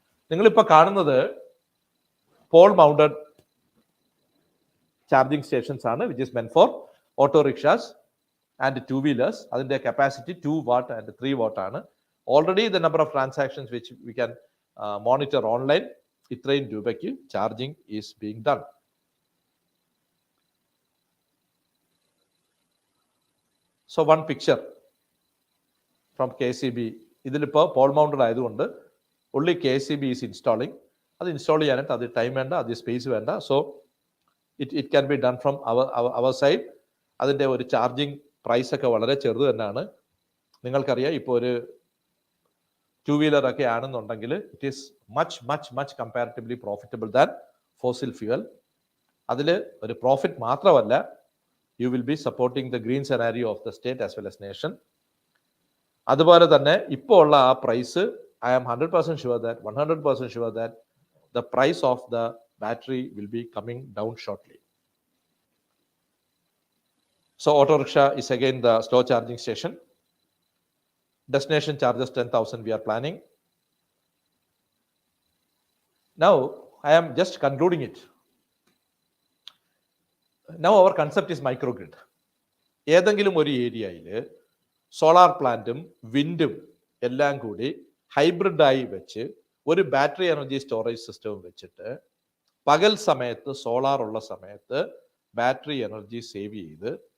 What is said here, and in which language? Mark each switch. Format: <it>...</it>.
<ml>നിങ്ങളിപ്പോൾ കാണുന്നത് Paul mounted charging stations ആണ്,</ml> <en>Which is meant for autorickshaws and 2-wheelers.</en> <ml>അതിന്റെ കപ്പാസിറ്റി 2 watt ആൻഡ് 3 watt ആണ്.</ml> <en>already the number of transactions which we can monitor online,</en> <ml>ഇത്രയും രൂപയ്ക്ക്</ml> <en>Charging is being done. So one picture from KSEB.</en> <ml>ഇതിലിപ്പോൾ Paul mounted ആയതുകൊണ്ട്</ml> <en>only KSEB is installing.</en> <ml>അത് install ചെയ്യാനായിട്ട് അത് time വേണ്ട, അത് സ്പേസ് വേണ്ട.</ml> <en>So it can be done from our side.</en> <ml>അതിൻ്റെ ഒരു ചാർജിങ് പ്രൈസ് ഒക്കെ വളരെ ചെറുത് തന്നെയാണ്. നിങ്ങൾക്കറിയാം, ഇപ്പോൾ ഒരു 2-വീലർ ഒക്കെ ആണെന്നുണ്ടെങ്കിൽ</ml> <en>It is much comparatively profitable than fossil fuel.</en> <ml>അതിൽ ഒരു പ്രോഫിറ്റ് മാത്രമല്ല,</ml> <en>You will be supporting the green scenario of the state as well as nation.</en> <ml>അതുപോലെ തന്നെ ഇപ്പോൾ ഉള്ള ആ price,</ml> <en>I am 100% sure that the price of the battery will be coming down shortly. So auto rickshaw is again the slow charging station. Destination charges 10,000 we are planning. Now I am just concluding it. Now our concept is microgrid.</en> <ml>ഏതെങ്കിലും ഒരു ഏരിയയിൽ solar പ്ലാന്റും വിൻഡും എല്ലാം കൂടി ഹൈബ്രിഡായി വെച്ച് ഒരു battery energy storage സിസ്റ്റവും വെച്ചിട്ട് പകൽ സമയത്ത്, സോളാർ ഉള്ള സമയത്ത് ബാറ്ററി എനർജി സേവ് ചെയ്ത്,</ml>